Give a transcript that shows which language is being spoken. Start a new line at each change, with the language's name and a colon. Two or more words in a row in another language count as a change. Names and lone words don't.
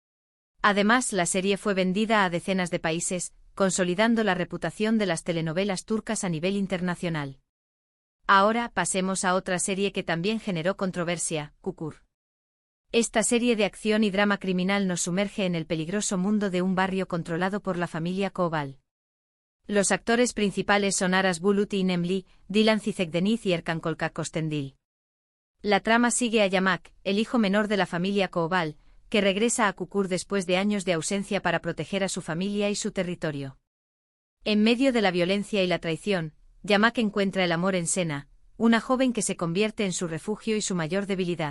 Spanish: Además, la serie fue vendida a decenas de países, consolidando la reputación de las telenovelas turcas a nivel internacional. Ahora pasemos a otra serie que también generó controversia, Çukur. Esta serie de acción y drama criminal nos sumerge en el peligroso mundo de un barrio controlado por la familia Koval. Los actores principales son Aras Bulut y Nemli, Dilan Cizekdeniz y Erkan Kolkak Kostendil. La trama sigue a Yamak, el hijo menor de la familia Koval, que regresa a Çukur después de años de ausencia para proteger a su familia y su territorio. En medio de la violencia y la traición, Yamak encuentra el amor en Sena, una joven que se convierte en su refugio y su mayor debilidad.